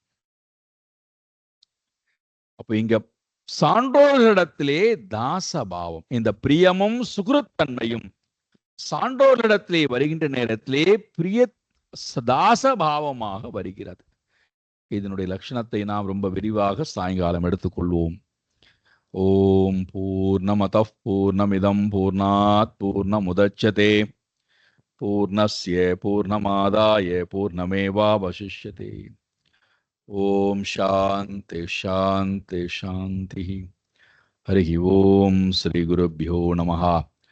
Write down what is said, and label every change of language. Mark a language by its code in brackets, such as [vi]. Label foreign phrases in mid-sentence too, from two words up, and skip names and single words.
[ta] அப்ப இங்க சான்றோர்களிடத்திலே தாசபாவம், இந்த பிரியமும் சுகிருத்தன்மையும் சான்றோர்களிடத்திலே வருகின்ற நேரத்திலே பிரிய தாசபாவமாக வருகிறது. இதனுடைய லட்சணத்தை நாம் ரொம்ப விரிவாக சாயங்காலம் எடுத்துக்கொள்வோம். [sa] ओम् पूर्णमदः पूर्णमिदं पूर्णात् पूर्णमुदच्यते पूर्णस्य पूर्णमादाय पूर्णमेवावशिष्यते. ओम् शान्ति शान्ति शान्ति. हरि ओम् श्री गुरुभ्यो नमः.